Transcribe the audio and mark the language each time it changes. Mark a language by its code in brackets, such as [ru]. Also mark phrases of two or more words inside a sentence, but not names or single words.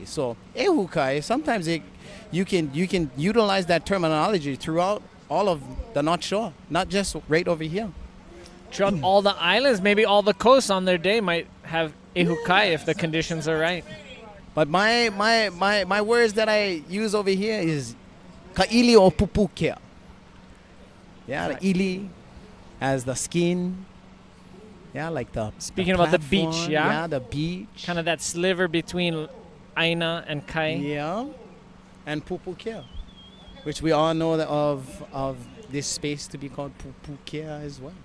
[en] So ehukai, sometimes you can utilize that terminology throughout all of the North Shore, not just right over here. Throughout all the islands, maybe all the coasts on their day might have ehukai if the conditions are right. But my words that I use over here is [haw] ka'ili o pupukea. [en] Yeah, the ili as the skin. Yeah, like the Speaking about the beach, platform. yeah? Yeah, the beach. Kind of that sliver between aina and kai. Yeah, and pupukea, which we all know that of this space to be called pupukea as well.